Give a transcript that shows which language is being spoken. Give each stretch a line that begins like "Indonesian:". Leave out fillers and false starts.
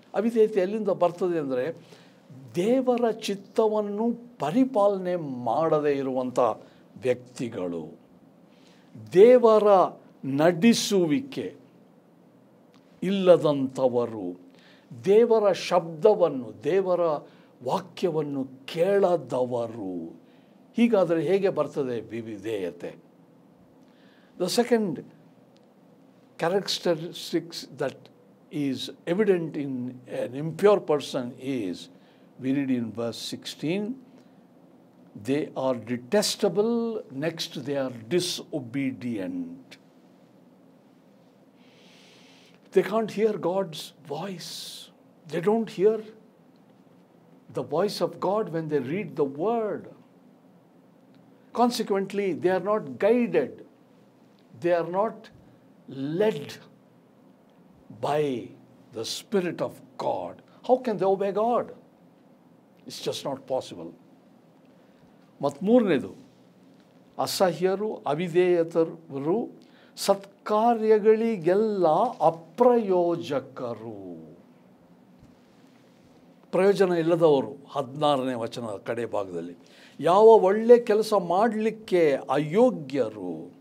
Kannada: ಅವಿಧೇಯತೆ ಎಲ್ಲಿಂದ ಬರ್ತದೆ ಅಂದರೆ, ದೇವರ ಚಿತ್ತವನ್ನು ಪರಿಪಾಲನೆ ಮಾಡದೇ ಇರುವಂಥ ವ್ಯಕ್ತಿಗಳು, ದೇವರ ನಡೆಸುವಿಕೆ ಇಲ್ಲದಂಥವರು, ದೇವರ ಶಬ್ದವನ್ನು, ದೇವರ ವಾಕ್ಯವನ್ನು ಕೇಳದವರು. ಹೀಗಾದರೆ ಹೇಗೆ ಬರ್ತದೆ ವಿಧೇಯತೆ?
English: The second characteristics that is evident in an impure person is, we read in verse 16, they are detestable. Next, they are disobedient. They can't hear God's voice. They don't hear the voice of God when they read the word. Consequently, they are not guided. They are not led by the Spirit of God. How can they obey God? It's just not possible.
Kannada: ಮತ್ತು ಮೂರನೇದು, ಅಸಹ್ಯರು, ಅವಿಧೇಯತರು, ಸತ್ಕಾರ್ಯಗಳಿಗೆಲ್ಲ ಅಪ್ರಯೋಜಕರು. ಪ್ರಯೋಜನ ಇಲ್ಲದವರು. 16ನೇ ವಚನದ ಕಡೆ ಭಾಗದಲ್ಲಿ, ಯಾವ ಒಳ್ಳೆ ಕೆಲಸ ಮಾಡಲಿಕ್ಕೆ ಅಯೋಗ್ಯರು.